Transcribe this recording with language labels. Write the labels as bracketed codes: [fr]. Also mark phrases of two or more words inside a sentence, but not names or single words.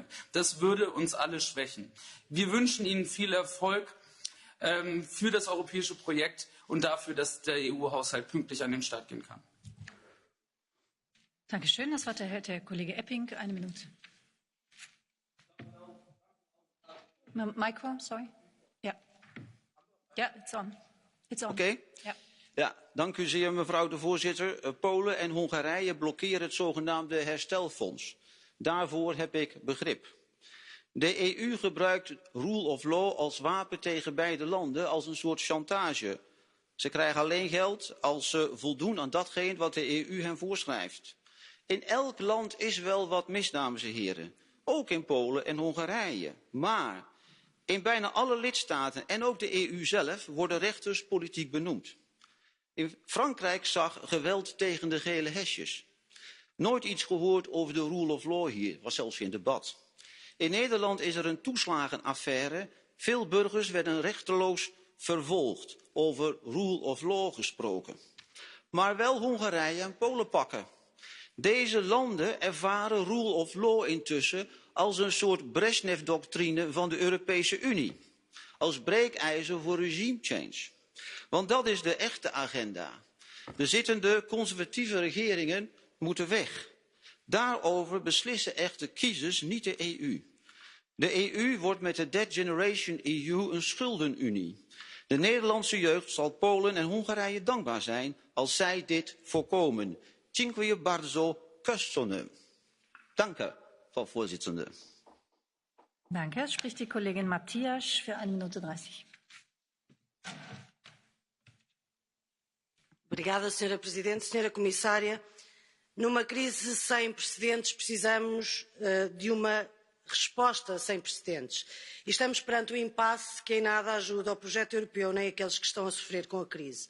[de] Das würde uns alle schwächen. Wir wünschen Ihnen viel Erfolg für das europäische Projekt und dafür, dass der EU-Haushalt pünktlich an den Start gehen kann. Dankeschön. Das Wort erhält der Kollege Epping. 1 Minute. Micro, sorry. Ja. Ja, [en] it's on. It's on. [nl] Oké. Ja, dank u zeer, mevrouw de voorzitter. Polen en Hongarije blokkeren het zogenaamde herstelfonds. Daarvoor heb ik begrip. De EU gebruikt [en] rule of law [nl] als wapen tegen beide landen, als een soort chantage. Ze krijgen alleen geld als ze voldoen aan datgene wat de EU hen voorschrijft. In elk land is wel wat mis, dames en heren. Ook in Polen en Hongarije. Maar in bijna alle lidstaten en ook de EU zelf worden rechters politiek benoemd. In Frankrijk zag geweld tegen de gele hesjes. Nooit iets gehoord over de [en] rule of law [nl] hier, was zelfs geen debat. In Nederland is er een toeslagenaffaire. Veel burgers werden rechteloos vervolgd. Over [en] rule of law [nl] gesproken. Maar wel Hongarije en Polen pakken. Deze landen ervaren [en] rule of law [nl] intussen als een soort Brezhnev-doctrine van de Europese Unie. Als breekijzer voor [en] regime change. [nl] Want dat is de echte agenda. De zittende conservatieve regeringen moeten weg. Daarover beslissen echte kiezers, niet de EU. De EU wordt met de Dead Generation EU een schuldenunie. De Nederlandse jeugd zal Polen en Hongarije dankbaar zijn als zij dit voorkomen. [pl] Dziękuję bardzo, [de] Danke, Frau Vorsitzende. Danke. Spricht die Kollegin Matthias für 1 Minute 30. [pt] Obrigada, Sra. Presidente. Sra. Comissária, numa crise sem precedentes, precisamos de uma resposta sem precedentes. E estamos perante um impasse que em nada ajuda ao projeto europeu nem aqueles que estão a sofrer com a crise.